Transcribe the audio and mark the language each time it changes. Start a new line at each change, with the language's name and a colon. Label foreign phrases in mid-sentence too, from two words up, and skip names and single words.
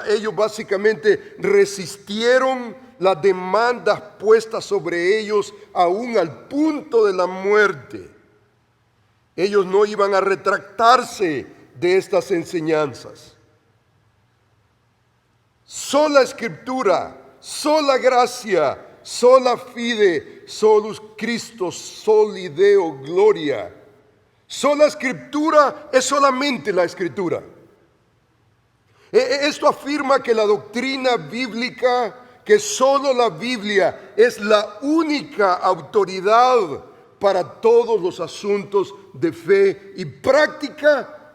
Spanish: Ellos básicamente resistieron las demandas puestas sobre ellos aún al punto de la muerte. Ellos no iban a retractarse de estas enseñanzas. Sola escritura, sola gracia,
Latin: sola fide, solus Christus, soli Deo gloria.
Spanish: Sola escritura es solamente la escritura. Esto afirma que la doctrina bíblica, que solo la Biblia es la única autoridad para todos los asuntos de fe y práctica.